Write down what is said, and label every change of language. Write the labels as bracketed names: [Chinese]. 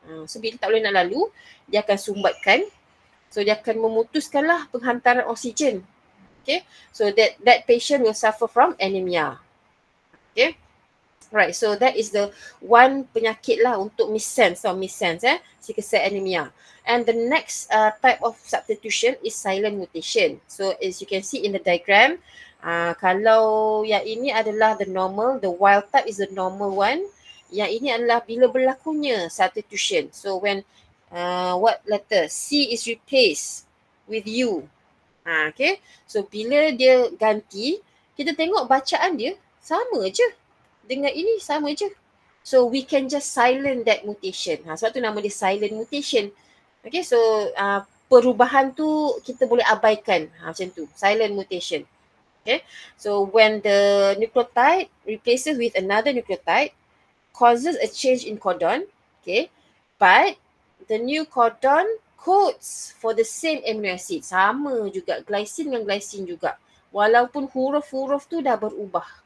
[Malay] So bila tak boleh nak lalu, dia akan sumbatkan. So dia akan memutuskanlah penghantaran oksigen. Okay. [English] So that patient will suffer from anemia. Okay. Right. So that is the one [Malay] penyakit lah untuk [English] missense. Sickle cell anemia. And the next type of substitution is silent mutation. So as you can see in the diagram, [Malay] kalau yang ini adalah [English] the normal, the wild type is the normal one. [Malay] Yang ini adalah bila berlakunya substitution. [English] So when what letter? C is replaced with U. Okay. [Malay] So bila dia ganti, kita tengok bacaan dia sama je. Dengan ini sama je. [English] So we can just silent that mutation. [Malay] Sebab tu nama dia silent mutation. Okay. So perubahan tu kita boleh abaikan. Macam tu. Silent mutation. Okay. [English] So when the nucleotide replaces with another nucleotide, causes a change in codon, okay, but the new codon codes for the same amino acid. [Malay] Sama juga, glycine dengan glycine juga. Walaupun huruf-huruf tu dah berubah.